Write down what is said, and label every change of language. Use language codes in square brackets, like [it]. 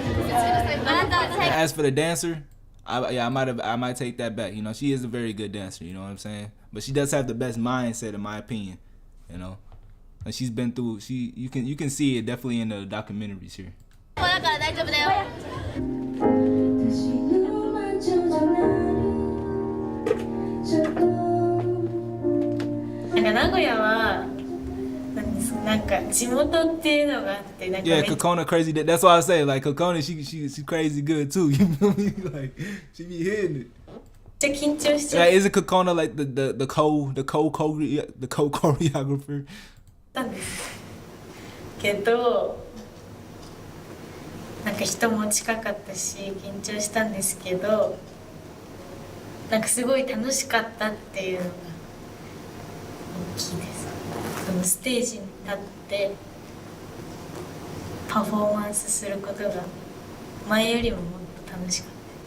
[en] As for the dancer, I might take that back. You know, she is a very good dancer. You know what I'm saying? But she does have the best mindset, in my opinion. You know, and she's been through. You can see it definitely in the documentaries here. [ja] なんか名古屋はなんか地元っていうのがあってなんか [en] Yeah, Kokona crazy. That's why I say like Kokona, she crazy good too. You feel me? Like she be hitting it. [ja] めっちゃ緊張しちゃ [en] Like, is it Kokona like the co-choreographer? [ja] ったんですけどなんか人も近かったし緊張したんですけどなんかすごい楽しかったっていうのが大きいです。そのステージに立ってパフォーマンスすることが前よりももっと楽しかった。